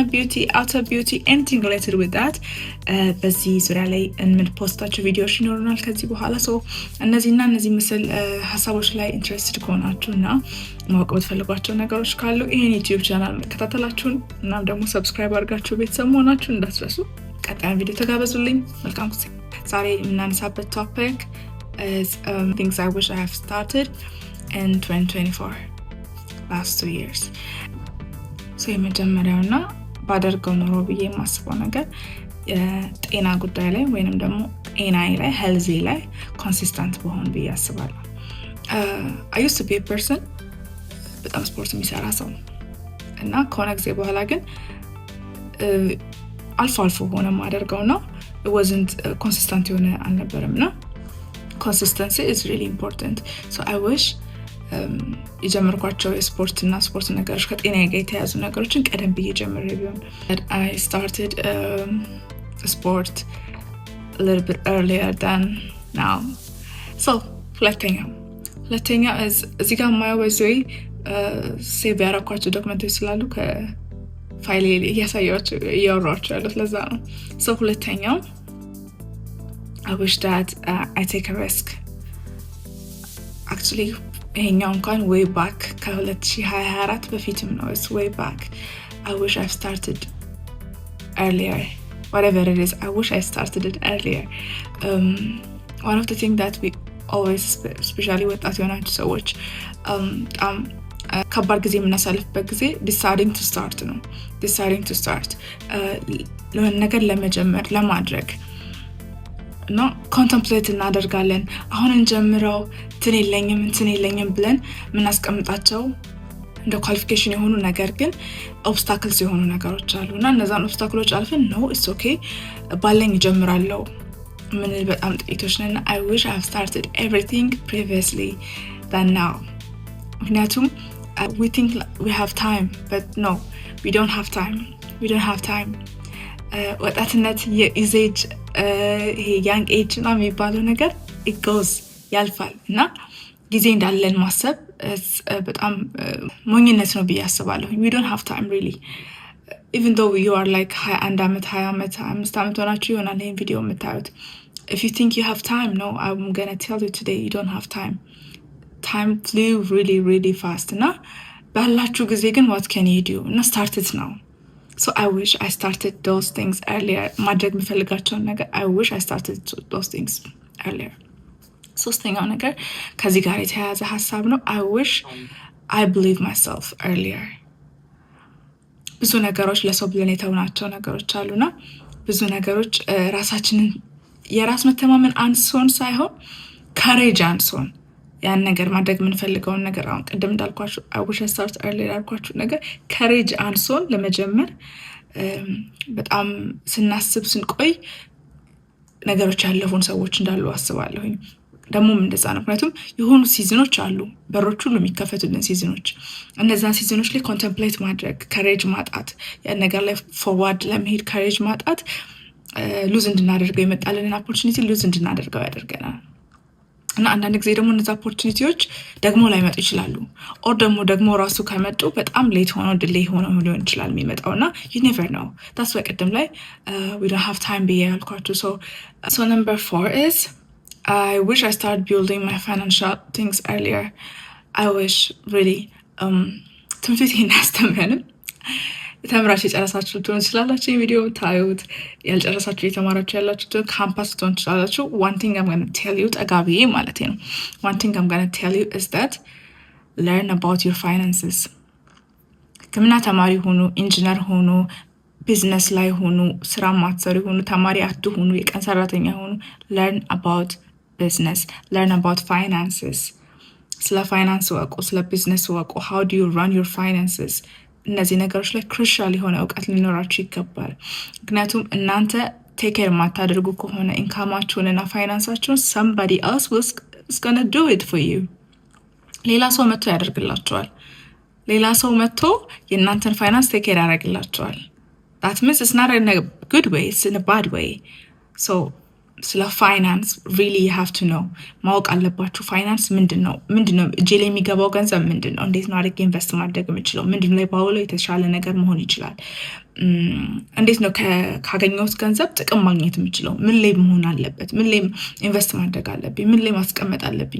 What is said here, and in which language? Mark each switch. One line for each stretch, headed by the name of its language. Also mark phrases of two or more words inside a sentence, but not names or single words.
English: beauty, outer beauty anything related with that
Amharic: በዚህ ዙሪያ ላይ የምንፖስታቸው ቪዲዮዎች ይኖሩናል ከዚህ በኋላ። እነዚህ ምስል ሀሳቦች ላይ ኢንትረስትድ ከሆናችሁ እና ማወቅ የምትፈልጓቸው ነገሮች ካሉ ይህን ዩቲዩብ ቻናል መከታተላችሁን እናም ደግሞ ሰብስክራይብ አድርጋችሁ ቤተሰብ መሆናችሁን እንዳትረሱ። ቀጣዩን ቪዲዮ ተጋበዙልኝ። መልካም ጊዜ። ዛሬ የምናነሳበት ቶፒክ
English: is things I wish I have started in 2024 last 2 years።
Amharic: የመጀመሪያውና ባደርገው ኖሮ ብዬ የማስበው ነገር የጤና ጉዳይ ላይ ወይንም ደግሞ ጤናዬ ላይ ሄልዚ ላይ ኮንሲስተንት በሆን ብዬ አስባለሁ።
English: I used to be a person
Amharic: በጣም ስፖርት የሚሰራ ሰው እና ከሆነ ጊዜ በኋላ ግን አልፎ ሆነ ማደርገው ነው
English: it wasn't consistent
Amharic: የሆነ አልነበረም ነው።
English: consistency is really important, so I wish
Amharic: የጀመርኳቸው የስፖርት ነገሮች ከጤናዬ ጋር የተያዙ ነገሮችን ቀደም ብዬ ጀምሬ ቢሆን
English: I started sport a little bit earlier than now.
Amharic: So ሁለተኛ እዚህ ጋር የማየው በዚህ ሴቭ ያደረኳቸው ዶክመንቶች ስላሉ ከፋይሌ እያወራኋቸው ያሉት ለዛ ነው። ሁለተኛው
English: I wish that I take a risk. Actually
Amharic: ይሄኛው እንኳን
English: way back
Amharic: ከ2024 በፊትም ነው።
English: It's way back. I wish I've started earlier. Whatever it is, I wish I started it earlier. One of the things that we always, especially
Amharic: ወጣት የሆናችሁ ሰዎች ከባድ ጊዜ የምናሳልፍበት ጊዜ
English: deciding to
Amharic: start ነገር ለመጀመር ለማድረግ እና ኮንተምፕሌት እናደርጋለን። አሁን እንጀምረው እንትን የለኝም ብለን የምናስቀምጣቸው እንደ ኳሊፊኬሽን የሆኑ ነገር ግን ኦብስታክልስ የሆኑ ነገሮች አሉ እና እነዛን ኦብስታክሎች አልፈን ነው
English: it's OK
Amharic: ባለኝ እጀምራለሁ ምን በጣም ጥቂቶች ነን።
English: I wish I have started everything previously than now. ምክንያቱም we think we have time, but no, we don't have time.
Amharic: ወጣትነት የኢዜጅ
English: young age
Amharic: እና የሚባለው ነገር
English: it goes
Amharic: ያልፋል እና ጊዜ እንዳለን ማሰብ በጣም ሞኝነት ነው ብዬ አስባለሁ።
English: we don't have time really, even though you are like 21
Amharic: ዓመት 20 ዓመት 5 ዓመት ሆናችሁ ይሆናል ይሄን ቪዲዮ የምታዩት።
English: if you think you have time, no, I'm gonna tell you today you don't have time flew really fast
Amharic: እና ባላችሁ ጊዜ ግን
English: what can you do እና start it now. So I wish I started those things earlier.
Amharic: ማድረግ የምፈልጋቸውን ነገር
English: I wish I started those things earlier.
Amharic: ሶስተኛው ነገር ከዚህ ጋር የተያያዘ ሀሳብ ነው።
English: I wish I believe myself earlier.
Amharic: ብዙ ነገሮች ለሰው ብለን የተውናቸው ነገሮች አሉና ብዙ ነገሮች ራሳችንን የራስ መተማመን አንሶን ሳይሆን ካሬጅ አንሶን ያን ነገር ማድረግ የምንፈልገውን ነገር አሁን ቅድም እንዳልኳችሁ
English: I wish I started earlier
Amharic: ያልኳችሁ ነገር ካሬጅ አንሶን ለመጀመር በጣም ስናስብ ስንቆይ ነገሮች ያለፉን ሰዎች እንዳሉ አስባለሁኝ። ደግሞም እንደዛ ነው። ምክንያቱም የሆኑ ሲዝኖች አሉ በሮች ሁሉ የሚከፈቱልን ሲዝኖች። እነዛን ሲዝኖች ላይ ኮንተምፕሌት ማድረግ ካሬጅ ማጣት ያን ነገር ላይ ፎርዋርድ ለመሄድ ካሬጅ ማጣት ሉዝ እንድናደርገው የመጣልንን ኦፖርቹኒቲ ሉዝ እንድናደርገው ያደርገናል። እና አንዳንድ ጊዜ ደግሞ እነዛ ኦፖርቹኒቲዎች ደግሞ ላይመጡ ይችላሉ። ኦር ደግሞ ራሱ ከመጡ በጣም ሌት ሆኖ ዲሌይ ሆኖ ሊሆን ይችላል የሚመጣው እና
English: you never know. that's why
Amharic: ቅድም ላይ
English: we don't have time
Amharic: ብዬ ያልኳችሁ።
English: so number 4 is I wish I started building my financial things earlier. I wish really
Amharic: ትምህርት ቤት ይሄን አያስተምረንም። ተምራችሁ የጨረሳችሁ ልትሆን ትችላላችሁ ቪዲዮ ታዩት፣ ያልጨረሳችሁ የተማራችሁ ያላችሁ ካምፓስ ልትሆን ትችላላችሁ።
English: one thing I'm going to tell you
Amharic: ጠጋቢዬ ማለት ነው
English: one thing I'm going to tell you is that learn about your finances.
Amharic: ሕክምና ተማሪ ሆኑ፣ ኢንጂነር ሆኑ፣ ቢዝነስ ላይ ሆኑ፣ ስራ ማትሰሩ ሆኑ፣ ተማሪ አትሆኑ፣ የቀን ሰራተኛ ሆኑ
English: learn about business, learn about finances.
Amharic: ስለ ፋይናንስ ወቁ፣ ስለ ቢዝነስ ወቁ።
English: how do you run your finances?
Amharic: እነዚህ ነገሮች ላይ ክሩሻል የሆነ እውቀት ሊኖራችሁ ይገባል። ምክንያቱም እናንተ
English: take care
Amharic: የማታደርጉ ከሆነ ኢንካማችሁንና ፋይናንሳችሁን
English: somebody else is gonna do it for you።
Amharic: ሌላ ሰው መጥቶ ያደርግላችኋል። ሌላ ሰው መጥቶ የእናንተን ፋይናንስ
English: take care
Amharic: ያደርግላችኋል።
English: that means it's not in a good way, it's in a bad way.
Amharic: So ስለ ፋይናንስ ሪሊ
English: you have to know
Amharic: ማወቅ አለባችሁ። ፋይናንስ ምንድነው? እጄ ላይ የሚገባው ገንዘብ ምንድነው? እንዴት ነው አድርጌ ኢንቨስት ማድረግ የምችለው? ምንድነው ላይ ባውለው የተሻለ ነገር መሆን ይችላል? እንዴት ነው ካገኘሁት ገንዘብ ጥቅም ማግኘት የምችለው? ምን ላይ መሆን አለበት? ምን ላይ ኢንቨስት ማድረግ አለብኝ? ምን ላይ ማስቀመጥ አለብኝ?